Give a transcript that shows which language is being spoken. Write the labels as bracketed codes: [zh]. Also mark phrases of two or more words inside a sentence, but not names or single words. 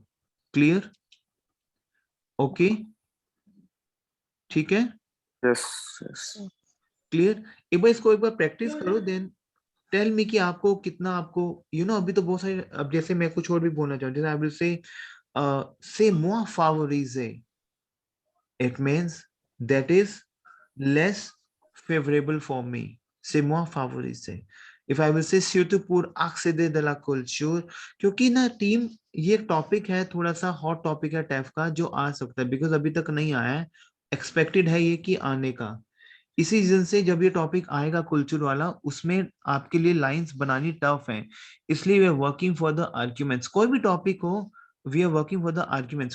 [en] Clear? OK, [hi] ठीक है. [en] Yes yes. [hi] क्लियर? एक बार इसको एक बार प्रैक्टिस करो, [en] then tell me [hi] कि आपको कितना, आपको अभी तो बहुत सारे, अब जैसे मैं कुछ और भी बोलना चाहूँ, जैसे [en] I will say [fr] moi favoriser, [en] it means that is less favorable for me. [fr] C'est moi favoriser. [en] If I will say [fr] surtout pour accéder de la culture, [hi] क्योंकि ना टीम, ये टॉपिक है, थोड़ा सा हॉट टॉपिक है टैफ का, जो आ सकता है बिकॉज अभी तक नहीं आया है. एक्सपेक्टेड है ये कि आने का. इसी रीजन से जब ये टॉपिक आएगा कल्चर वाला, उसमें आपके लिए लाइंस बनानी टफ है. इसलिए [en] we are working for the arguments. [hi] कोई भी टॉपिक हो, [en] we are working for the arguments.